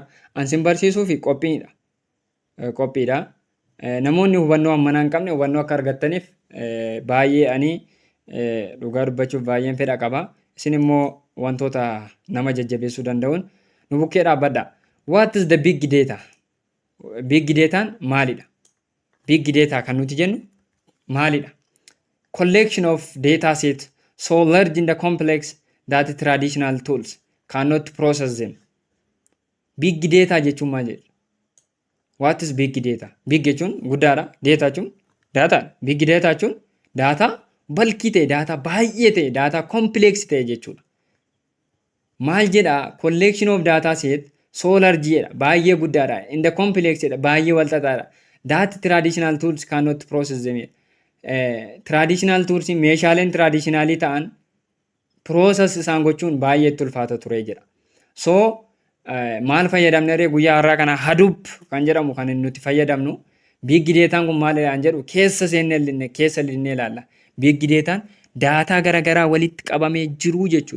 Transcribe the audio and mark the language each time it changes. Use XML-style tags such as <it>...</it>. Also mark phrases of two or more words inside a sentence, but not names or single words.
<om>Ansin barsiisuu fi qophiidha. Namoonni hubannoo ammanaa hin qabne hubannoo akka argattaniif baay'ee ani dhugaa dubbachuuf baay'een fedha qaba. Isin immoo wantoota nama jajjabeessuu danda'uun nu bukkee dhaabbadha.</om> <en>What is the big data?</en> <om>Big dataan maalidha?</om> <en>Big data kan nuti jennu maalidha? Collection of data set so large and complex that traditional tools cannot process them.</en> <om>Big data jechuun maal jedhu?</om> <en>What is big data?</en> <om>Big jechuun guddaadha. Data jechuun data. Big data jechuun data balkii ta'e, data baay'ee ta'e, data complex ta'e jechuudha. Maal jedha?</om> <en>Collection of data set so large jedha.</en> <om>Baay'ee guddaadha.</om> <en>In the complex</en> <om>jedha. Baay'ee walxaxaadha.</om> <en>That traditional tools cannot process them.</en> <om>Traditional tools meeshaaleen traditionalii ta'an process isaan gochuun baay'ee ulfaata ture jedha. So maal fayyadamne guyyaa har'aa kana Hadoop kan jedhamu kan nuti fayyadamnu. Big dataan kun maalidhaan jedhu keessa linnee ilaalla. Big dataan daataa garagaraa walitti qabamee jiru jechuudha.</om>